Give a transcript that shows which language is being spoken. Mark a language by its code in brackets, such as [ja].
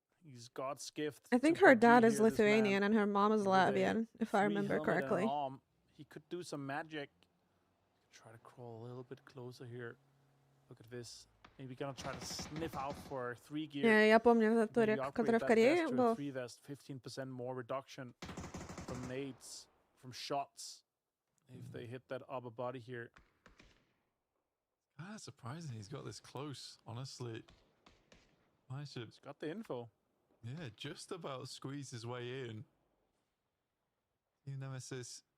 [en] He's God's gift. I think her dad is Lithuanian and her mom is Latvian, if I remember correctly. He could do some magic. Try to crawl a little bit closer here. Look at this. Maybe gonna try to sniff out for 3 gear. [ru] Я помню этот турик, который в Корее был. [en] 3 vest, 15% more reduction from nades, from shots. If they hit that upper body here. Surprising he's got this close, honestly. He's got the info. Yeah, just about squeeze his way in. Team Nemesis.